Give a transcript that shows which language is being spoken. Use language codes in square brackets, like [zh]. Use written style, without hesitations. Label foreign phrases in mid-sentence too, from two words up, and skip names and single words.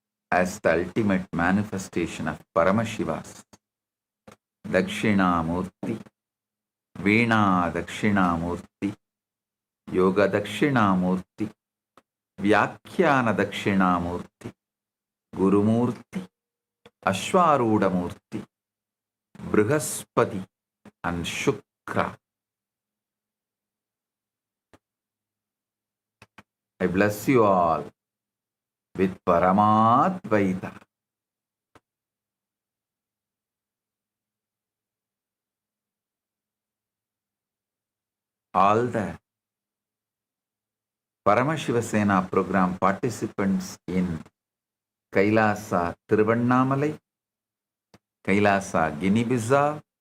[en] as the ultimate manifestation of Paramashiva's Dakshinamurti, Veena Dakshinamurti, Yoga Dakshinamurti, Vyakhyana Dakshinamurti, Gurumurti, Ashwarudamurti, Brihaspati, and Shukra. I bless you all with Paramadvaita. All the Paramashiva Sena program participants in Kailasa Tiruvannamalai, Kailasa Guinea-Bissau,